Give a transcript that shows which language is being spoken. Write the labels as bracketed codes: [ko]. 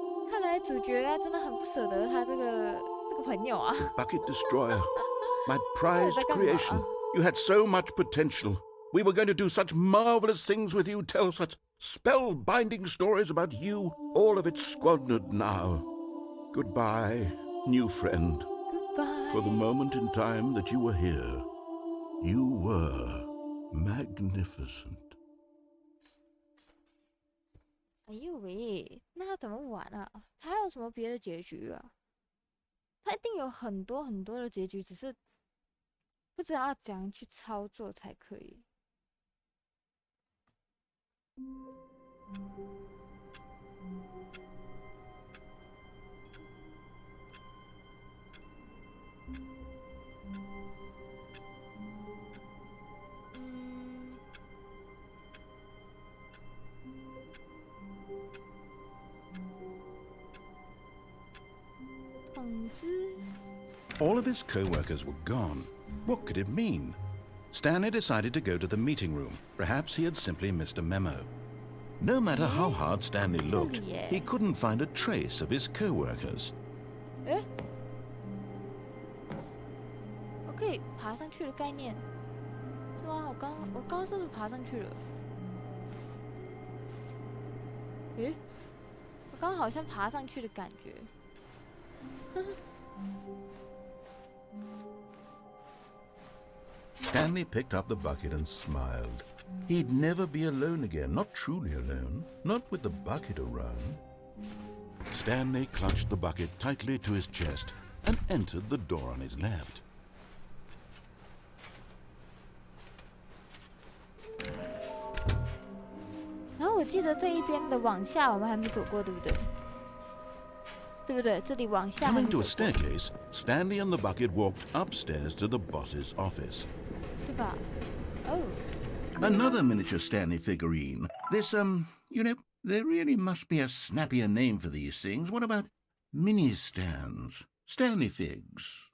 [zh] 看来主角真的很不舍得他这个朋友啊。 [en] Bucket Destroyer, my prized creation. You had so much potential. We were going to do such marvelous things with you, tell such spellbinding stories about you. All of it squandered now. Goodbye, new friend. Goodbye. For the moment in time that you were here, you were magnificent. [zh] 哎呦喂，那他怎么玩啊？他还有什么别的结局啊？他一定有很多很多的结局，只是不知道要怎样去操作才可以。 [en] All of his co-workers were gone. What could it mean? Stanley decided to go to the meeting room. Perhaps he had simply missed a memo. No matter how hard Stanley looked, he couldn't find a trace of his co-workers. [zh] 我可以爬上去的概念是吗？我刚是不是爬上去了？我刚好像爬上去的感觉。 [en] Stanley picked up the bucket and smiled. He'd never be alone again, not truly alone, not with the bucket around. Stanley clutched the bucket tightly to his chest and entered the door on his left. [zh] And 我记得这一边的往下我们还没走过，对不对？对不对？这里往下还没 [en] Coming to [zh] 过。 [en] a staircase, Stanley and the bucket walked upstairs to the boss's office. [zh] 对吧？哦。 [en] Another miniature Stanley figurine. This, you know, there really must be a snappier name for these things. What about mini stands? Stanley figs?